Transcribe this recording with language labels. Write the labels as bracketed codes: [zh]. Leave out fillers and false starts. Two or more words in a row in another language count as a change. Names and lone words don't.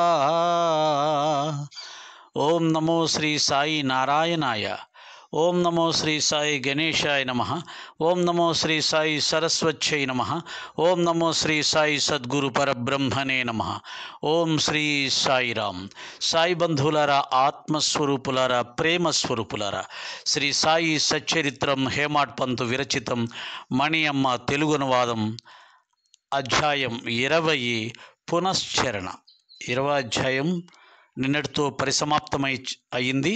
[sa] ओम नमो श्री साई नारायणाय। ओम नमो श्री साई गणेशाय नमः। ओम नमो श्री साई सरस्वत्यै नमः। ओम नमो श्री साई सद्गुरु परब्रह्मणे नमः। ओम श्री साई राम। [te] సాయి బంధులారా, ఆత్మస్వరూపులారా, ప్రేమ స్వరూపులారా, శ్రీ సాయి సచ్చరిత్రం హేమాడ్ పంతు విరచితం మణియమ్మ తెలుగు అనువాదం అధ్యాయం 20 పునశ్చరణ. 20 అధ్యాయం నిన్నటితో పరిసమాప్తమై అయింది.